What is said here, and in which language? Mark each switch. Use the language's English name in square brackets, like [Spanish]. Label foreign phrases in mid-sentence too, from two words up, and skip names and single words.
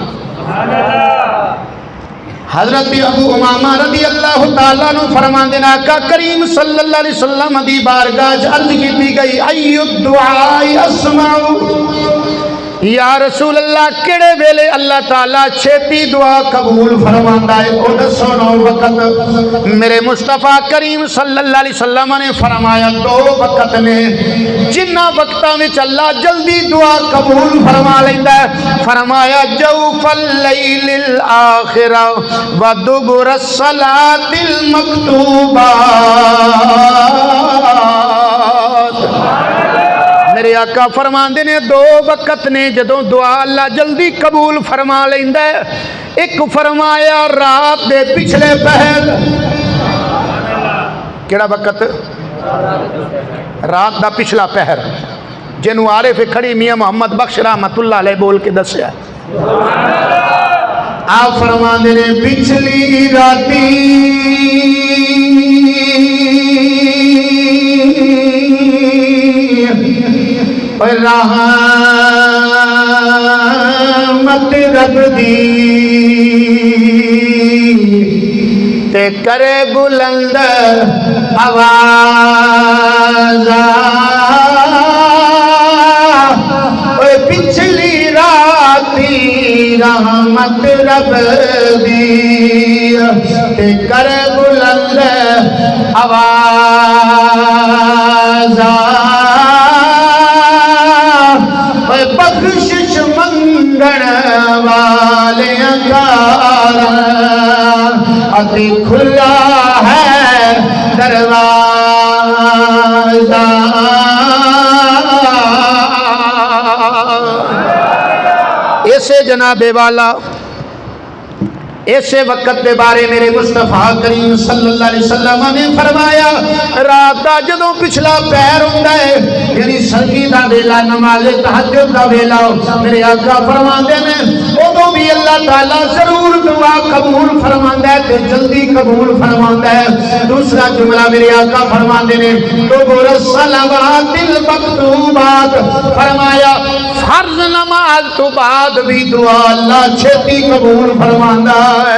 [Punjabi] حضرت ابو امامہ رضی اللہ تعالی عنہ فرماندے نے آقا کریم صلی اللہ علیہ وسلم دی بارگاہ عرض کی گئی [Arabic] ای الدعاء اسمع یا رسول اللہ [Punjabi] کڑے ویلے اللہ تعالیٰ چھیتی دعا قبول فرماندا ہے او دسو نو وقت میرے مصطفیٰ کریم صلی اللہ علیہ وسلم نے فرمایا 2 وقت نے جنہ وقتاں وچ اللہ جلدی دعا قبول فرما لیندا ہے فرمایا [Arabic] جوف اللیل الاخرہ و دبر الصلاۃ المکتوبہ [Punjabi] میرے آقا فرماندے نے 2 وقت نے جدوں دعا اللہ جلدی قبول فرما لیندا ہے ایک فرمایا رات دے پچھلے پہر کیڑا وقت رات دا پچھلا پہر جنہوں عارف کھڑی میاں محمد بخش رحمت اللہ علیہ بول کے دسیا آپ فرماندے نے پچھلی راتی رحمت رب دی تے کرے بلند آواز پچھلی راتی رحمت رب دی تے کرے بلند آواز بخشش منگن والے اتی کھلا ہے دروازہ ایسے جناب والا ایسے وقت دے بارے میرے مصطفیٰ کریم صلی اللہ علیہ وسلم نے فرمایا رات دا جدوں پچھلا پیر ہوندا ہے یعنی سرگی دا ویلا نماز تہجد دا ویلا میرے آقا فرماندے نے اودوں بھی اللہ تعالی ضرور دعا قبول فرماندا ہے تے جلدی قبول فرماندا ہے دوسرا جملہ میرے آقا فرماندے نے [Arabic] دبر الصلوات المکتوبات [Punjabi] فرمایا فرض نماز تو بعد بھی دعا اللہ چھتی قبول فرماندا ہے